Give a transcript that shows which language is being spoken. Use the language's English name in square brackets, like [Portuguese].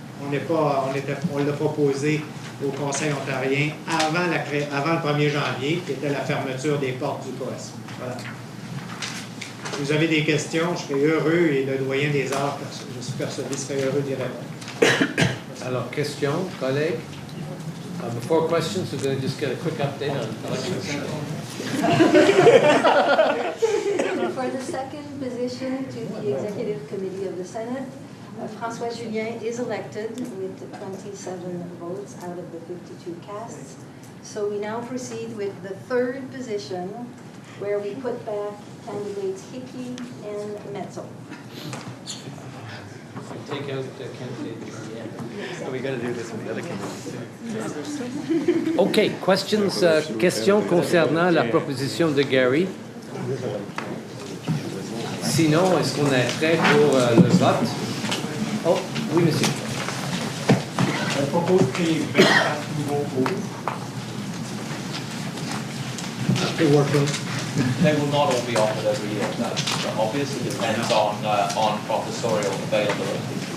[French] On l'a proposé au Conseil ontarien avant le 1er janvier, qui était la fermeture des portes du COS. Voilà. Si vous avez des questions, je serai heureux, et le doyen des arts, je suis persuadé, serait heureux d'y répondre. Alors, questions, collègues? [English] Before questions, we're going to just get a quick update on elections. For the second position to the Executive Committee of the Senate, François Julien is elected with 27 votes out of the 52 casts. So we now proceed with the third position, where we put back candidates Hickey and Metzel. Take out the candidate. So we got to do this with the other candidates too. [French] OK. Questions concernant la proposition de Gary? Sinon, est-ce qu'on est prêt pour le vote? Oh, oui, monsieur. Je propose de créer 24 nouveaux cours. [English] They will not all be offered every year. That obviously depends on professorial availability.